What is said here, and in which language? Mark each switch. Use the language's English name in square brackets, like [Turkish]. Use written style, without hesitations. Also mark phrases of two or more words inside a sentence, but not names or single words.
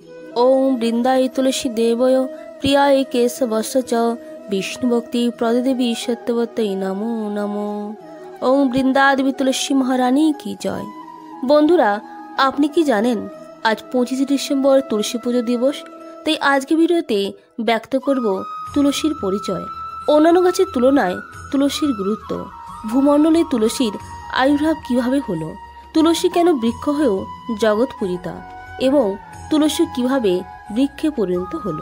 [Sanskrit] ओम बृंदाय तुलसी देवय प्रियाय केशवस्य च विष्णुभक्ति प्रदेवी सत्यवत्यै नमो नमो। [Bangla] ओम বৃন্দাদেবী তুলসী মহারানী কি জয়। বন্ধুরা, আপনি কি জানেন আজ 25 ডিসেম্বর তুলসী পুজো দিবস। তাই আজকে ভিডিওতে ব্যক্ত করব তুলসীর পরিচয়, অন্যান্য গাছের তুলনায় তুলসীর গুরুত্ব, ভূমণ্ডলে তুলসীর আবির্ভাব কিভাবে হলো, তুলসী কেন বৃক্ষ হয়েও জগৎ পূজিতা এবং তুলসী কিভাবে বৃক্ষে পরিণত হলো।